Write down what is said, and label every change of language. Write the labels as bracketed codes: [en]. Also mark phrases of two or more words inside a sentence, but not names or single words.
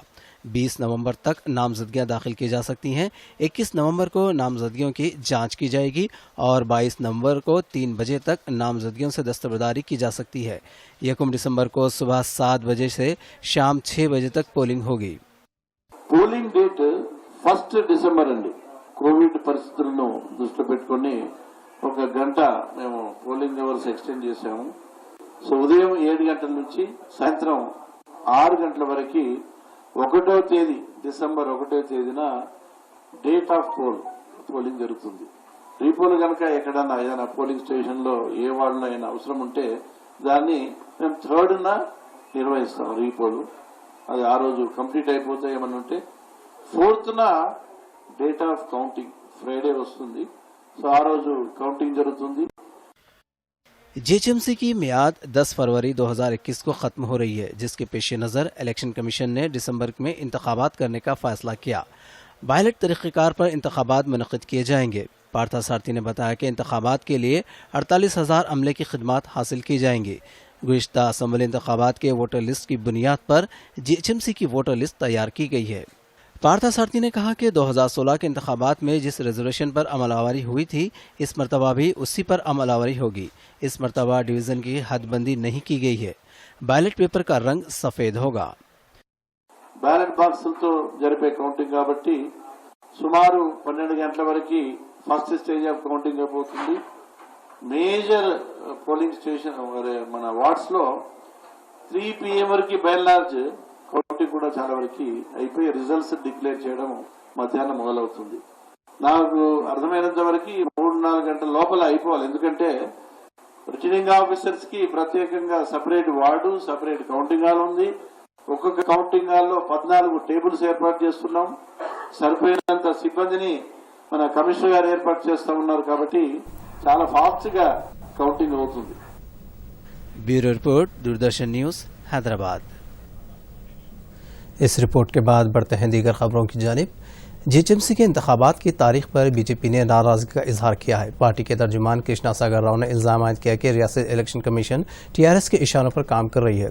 [ur] 20 نومبر تک نامزدگیاں داخل کی جا سکتی ہیں. 21 نومبر کو نامزدگیوں کی جانچ کی جائے گی اور 22 نومبر کو 3 بجے تک نامزدگیوں سے دستبرداری کی جا سکتی ہے. 1 دسمبر کو صبح 7 بجے سے شام 6 بجے تک پولنگ ہوگی. [en] polling date [te] 1 డిసెంబర్ అండి। కోవిడ్ పరిస్థితులను దృష్టిలో పెట్టుకొని 1 గంట మేము [en] polling hours extend [te] చేశాము। సో ఉదయం 7 గంటల నుంచి సాయంత్రం 6 గంటల వరకు 1వ తేదీ డిసెంబర్ 1వ తేదీన [en] date of polling [te] జరుగుతుంది। రీపోల్ కనుక ఎక్కడన్నా ఏదైనా [en] polling station [te] లో ఏ వార్డులో అయినా అవసరం ఉంటే దాన్ని మేము 3rd నిర్వహిస్తాం రీపోల్। అది ఆ రోజు కంప్లీట్ అయిపోతే ఏమన్నా ఉంటే [en] 4th date of counting Friday [te] వస్తుంది। సో ఆ రోజు కౌంటింగ్ జరుగుతుంది। [ur] جی ایچ ایم سی کی میعاد 10 فروری 2021 کو ختم ہو رہی ہے، جس کے پیش نظر [en] election commission [ur] نے دسمبر میں انتخابات کرنے کا فیصلہ کیا. بیلٹ طریقہ کار پر انتخابات منعقد کیے جائیں گے. پارتھ سارتھی نے بتایا کہ انتخابات کے لیے 48,000 عملے کی خدمات حاصل کی جائیں گی. گزشتہ اسمبلی انتخابات کے [en] voter list [ur] کی بنیاد پر جی ایچ ایم سی کی [en] voter list [ur] تیار کی گئی ہے. پارتھ سارتھی نے کہا کہ 2016 کے انتخابات میں جس ریزرویشن پر عمل آوری ہوئی تھی، اس مرتبہ بھی اسی پر عمل آوری ہوگی. اس مرتبہ ڈویژن کی حد بندی نہیں کی گئی ہے. [en] ballot paper [ur] کا رنگ سفید ہوگا. [te] బ్యాలెట్ బాక్సులతో జరిపే కౌంటింగ్ కాబట్టి సుమారు 12 గంటల వరకు [en] first stage of counting [te] అయిపోతుంది। [en] major polling station [te] మన వార్డ్స్ లో 3 PM వరకు [en] by and large counting [te] కూడా చాలా వరకు అయిపోయి [en] results declare [te] చేయడం మధ్యాహ్నం మొదలవుతుంది। నాకు అర్థమైనంత వరకు 3-4 గంటల లోపల అయిపోవాలి। ఎందుకంటే [en] returning officers [te] కి ప్రత్యేకంగా [en] separate ward, separate counting hall [te] ఉంది। ఒక్కొక్క [en] counting hall [te] 14 టేబుల్స్ ఏర్పాటు చేస్తున్నాం। సరిపోయినంత సిబ్బందిని మన కమిషనర్ గారు ఏర్పాటు చేస్తా ఉన్నారు కాబట్టి చాలా ఫాస్ట్ గా కౌంటింగ్ అవుతుంది। [en] Bureau report, Doordarshan News, Hyderabad. [ur] اس رپورٹ کے بعد بڑھتے ہیں دیگر خبروں کی جانب. جی ایچ ایم سی کے انتخابات کی تاریخ پر بی جے پی نے ناراضگی کا اظہار کیا ہے. پارٹی کے ترجمان کرشنا ساگر راؤ نے الزام عائد کیا کہ ریاستی [en] election commission [ur] ٹی آر ایس کے اشاروں پر کام کر رہی ہے.